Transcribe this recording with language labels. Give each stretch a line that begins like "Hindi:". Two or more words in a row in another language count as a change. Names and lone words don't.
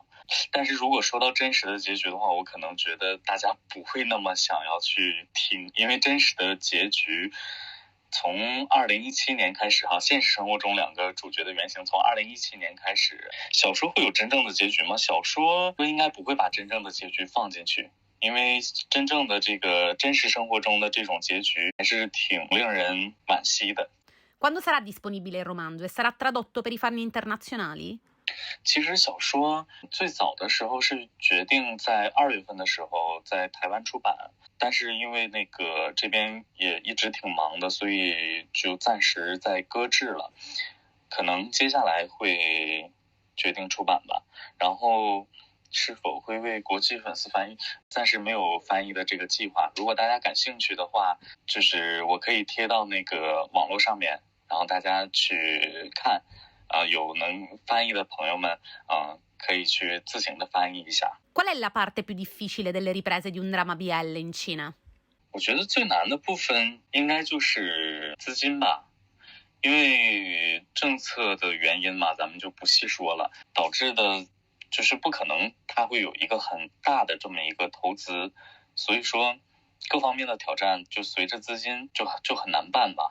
Chinese: 但是如果说到真实的结局的话，我可能觉得大家不会那么想要去听，因为真实的结局从2017年开始现实生活中两个主角的原型从2017年开始，小说会有真正的结局吗？小说应该不会把真正的结局放进去，因为真正的这个真实生活中的这种结局还是挺令人惋惜的。
Italian: Quando sarà disponibile il romanzo e sarà tradotto per i fan internazionali?
Chinese: 其实小说最早的时候是决定在2月份的时候在台湾出版，但是因为那个这边也一直挺忙的，所以就暂时在搁置了，可能接下来会决定出版吧。然后是否会为国际粉丝翻译，暂时没有翻译的这个计划。如果大家感兴趣的话，就是我可以贴到那个网络上面，然后大家去看。有能翻译的朋友们，可以去自行的翻译一下。
Italian: Qual è la parte più difficile delle riprese di un dramma BL in Cina?
Chinese: 我觉得最难的部分应该就是资金吧，因为政策的原因嘛，咱们就不细说了，导致的就是不可能它会有一个很大的这么一个投资，所以说各方面的挑战就随着资金就很难办吧。